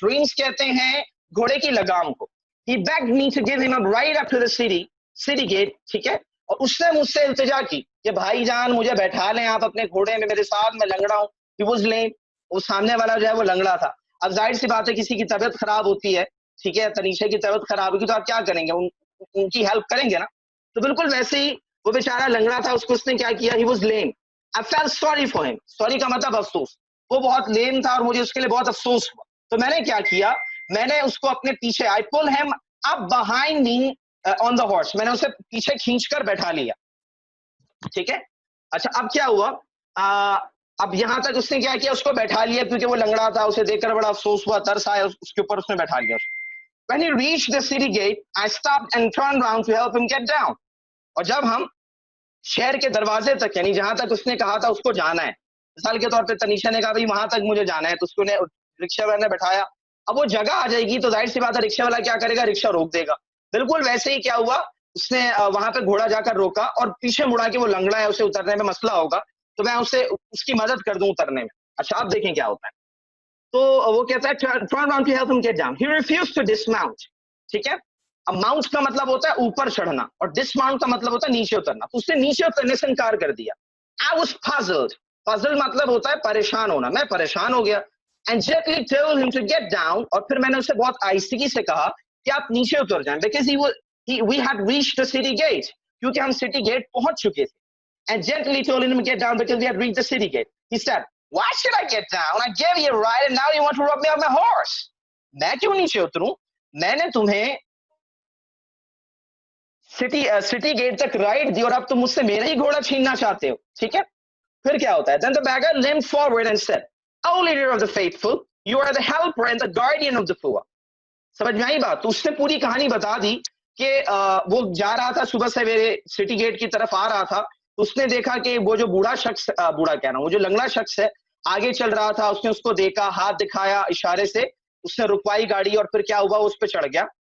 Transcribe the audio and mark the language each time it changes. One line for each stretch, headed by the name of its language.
Urdu: reins کہتے ہیں گھوڑے کی لگام کو.
English: He begged me to give him a ride up to the city gate.
Urdu: ٹھیک ہے, اور اس نے مجھ سے التجا کی کہ بھائی جان مجھے بیٹھا لیں آپ اپنے گھوڑے میں, میرے ساتھ, میں لنگڑا ہوں.
English: He was lame.
Urdu: وہ سامنے والا جو ہے وہ لنگڑا تھا. اب ظاہر سی بات ہے کسی کی طبیعت خراب ہوتی ہے, ٹھیک ہے, تنیشا کی طبیعت خراب ہوگی تو آپ کیا کریں گے, ان کی ہیلپ کریں گے نا. تو بالکل ویسے ہی وہ بیچارہ لنگڑا تھا, اس نے کیا کیا,
English: he was lame. I felt sorry for him.
Urdu: sorry کا مطلب افسوس, وہ بہت لیم تھا اور مجھے اس کے لیے بہت افسوس ہوا. تو میں نے کیا کیا, میں نے اس کو اپنے پیچھے,
English: I pull him up behind me on the horse.
Urdu: میں نے اسے پیچھے کھینچ کر بیٹھا لیا. ٹھیک ہے, اچھا اب کیا ہوا, اب یہاں تک اس نے کیا کیا, اس کو بیٹھا لیا کیونکہ وہ لنگڑا تھا, اسے دیکھ کر بڑا افسوس ہوا, ترس آیا, اس کے اوپر اس نے بیٹھا لیا.
English: When he reached the city gate, I stopped and turned around to help him get down.
Urdu: اور جب ہم شہر کے دروازے تک, یعنی جہاں تک اس نے کہا تھا اس کو جانا ہے, مثال کے طور پہ تنیشا نے کہا بھائی وہاں تک مجھے جانا ہے, تو اس کو رکشہ والے نے بٹھایا. اب وہ جگہ آ جائے گی تو ظاہر سی بات ہے رکشہ والا کیا کرے گا, رکشہ روک دے گا. بالکل ویسے ہی کیا ہوا, اس نے وہاں پہ گھوڑا جا کر روکا اور پیچھے مڑا کہ وہ لنگڑا ہے, اسے اترنے میں مسئلہ ہوگا تو میں اسے اس کی مدد کر دوں اترنے میں. اچھا آپ دیکھیں کیا ہوتا ہے. تو وہ کہتا ہے
English: turn around to help him get down. He refused to dismount.
Urdu: ٹھیک ہے, اب ماؤنٹ کا مطلب ہوتا ہے اوپر چڑھنا اور ڈسماؤنٹ کا مطلب ہوتا ہے نیچے اترنا. تو اس نے نیچے اترنے سے انکار کر دیا.
English: I was puzzled.
Urdu: puzzle مطلب ہوتا ہے پریشان ہونا, میں پریشان ہو گیا.
English: And gently told him to get down.
Urdu: اور پھر میں نے اسے بہت آہستگی سے کہا کہ آپ نیچے اتر جائیں,
English: because we had reached the city gate.
Urdu: کیونکہ ہم سٹی گیٹ پہنچ چکے تھے.
English: And gently told him to get down because we had reached the city gate. He said, why should I get down? I gave you a ride and now you want to rub me off my horse.
Urdu: میں کیوں نیچے اتروں, میں نے تمہیں city get تک ride دی اور اب تم مجھ سے میرا ہی گھوڑا چھیننا چاہتے ہو. ٹھیک ہے, پھر کیا ہوتا ہے.
English: Then the beggar leaned forward and said, O leader of the faithful, you are the helper and the guardian of the poor.
Urdu: سمجھ میں آئی بات. تو اس نے پوری کہانی بتا دی کہ وہ جا رہا تھا صبح سویرے سٹی گیٹ کی طرف آ رہا تھا, اس نے دیکھا کہ وہ جو بوڑھا شخص, بوڑھا کہہ رہا ہوں, وہ جو لنگڑا شخص ہے آگے چل رہا تھا, اس نے اس کو دیکھا, ہاتھ دکھایا اشارے سے, اس نے رکوائی گاڑی اور پھر کیا ہوا, اس پہ چڑھ گیا.